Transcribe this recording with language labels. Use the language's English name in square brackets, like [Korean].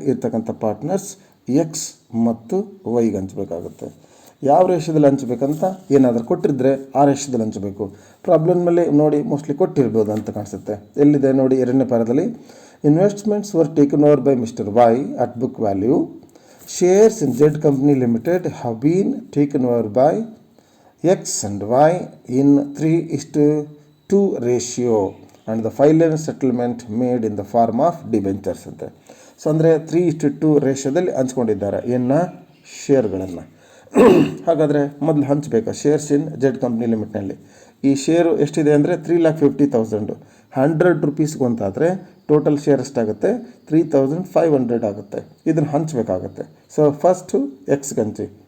[Kannada] ಇರ್ತಕ್ಕಂಥ partners X ಮತ್ತು ವೈಗೆ ಹಂಚಬೇಕಾಗುತ್ತೆ. ಯಾವ ರೇಷದಲ್ಲಿ ಹಂಚಬೇಕಂತ ಏನಾದರೂ ಕೊಟ್ಟಿದ್ರೆ ಆ ರೇಷದಲ್ಲಿ ಹಂಚಬೇಕು. ಪ್ರಾಬ್ಲಮ್ನಲ್ಲಿ ನೋಡಿ ಮೋಸ್ಟ್ಲಿ ಕೊಟ್ಟಿರ್ಬೋದು ಅಂತ ಕಾಣಿಸುತ್ತೆ. ಎಲ್ಲಿದೆ ನೋಡಿ, 2ನೇ ಪ್ಯಾರಾದಲ್ಲಿ [English] Investments were taken over by mister Y at book value. Shares in Z Company Limited have been taken over by X and Y in 3:2 ratio and the final settlement made in the form of debentures [Kannada] ಅಂತೆ. So ಅಂದರೆ 3:2 ರೇಷಿಯೋದಲ್ಲಿ ಹಂಚ್ಕೊಂಡಿದ್ದಾರೆ ಶೇರ್ಗಳನ್ನು. ಹಾಗಾದರೆ ಮೊದಲು ಹಂಚಬೇಕಾ shares ಇನ್ Z company ಲಿಮಿಟ್ನಲ್ಲಿ? ಈ share ಎಷ್ಟಿದೆ ಅಂದರೆ 3,50,000. 100 ರುಪೀಸ್ಗೆ ಒಂದಾದರೆ total share ಎಷ್ಟಾಗುತ್ತೆ? 3,500 ಆಗುತ್ತೆ. ಇದನ್ನು ಹಂಚಬೇಕಾಗತ್ತೆ. ಸೊ ಫಸ್ಟು ಎಕ್ಸ್ಗೆ ಹಂಚಿ.